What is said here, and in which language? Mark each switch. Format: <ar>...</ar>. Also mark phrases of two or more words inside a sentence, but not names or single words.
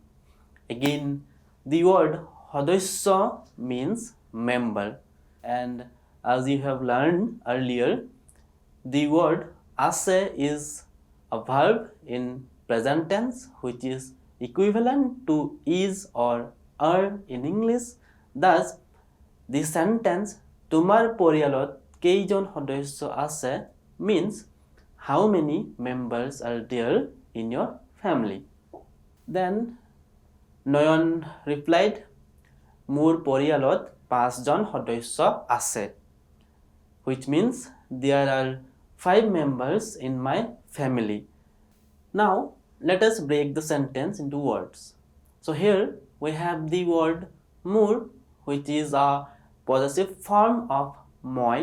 <en>Again, the word hodosya means member, and as you have learned earlier, the word ase is a verb in present tense which is equivalent to is or are in English. Thus, the sentence</en> <as>তোমার পরিয়ালত কেইজন সদস্য আছে</as> <en>means how many members are there in your family. Then Noyon replied,</en> <as>মোৰ পৰিয়ালত 5 জন সদস্য আছে,</as> <en>which means there are 5 members in my family. Now let us break the sentence into words. So here we have the word মোৰ, which is a possessive form of moi.</en>